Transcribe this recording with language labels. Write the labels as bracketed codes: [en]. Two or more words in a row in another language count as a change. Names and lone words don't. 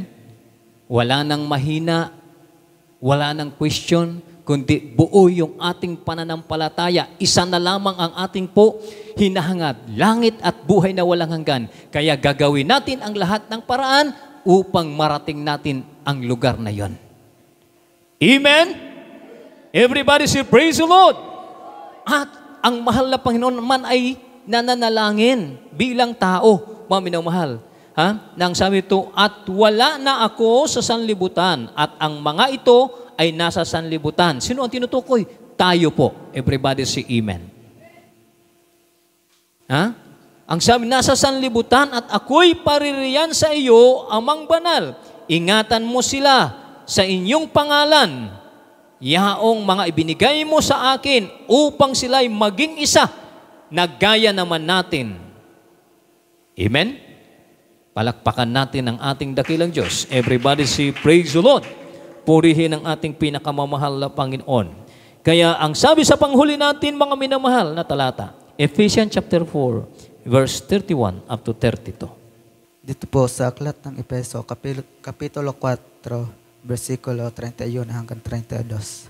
[tl] Wala nang mahina, wala nang question, kundi buo yung ating pananampalataya. Isa na lamang ang ating po hinahangad, langit at buhay na walang hanggan. Kaya gagawin natin ang lahat ng paraan upang marating natin ang lugar na yon. Amen? [en] Everybody say, praise the Lord! [tl] At ang mahal na Panginoon naman ay nananalangin bilang tao, mga minamahal. Nang sabi ito, "At wala na ako sa sanlibutan, at ang mga ito ay nasa sanlibutan." Sino ang tinutukoy? Tayo po. [en] Everybody say amen. [tl] Ang sabi, nasa sanlibutan at ako'y paririyan sa iyo, Amang banal. Ingatan mo sila sa inyong pangalan. Yaong mga ibinigay mo sa akin upang sila'y maging isa, nagaya naman natin. Amen? Palakpakan natin ang ating dakilang Diyos. [en] Everybody say, praise the Lord. [tl] Purihin ang ating pinakamamahal na Panginoon. Kaya ang sabi sa panghuli natin, mga minamahal na talata, [en] Ephesians chapter 4, verse 31 up to 32. [tl] Dito po sa aklat ng Efeso, Kapitulo 4, versikulo 31 hanggang 32.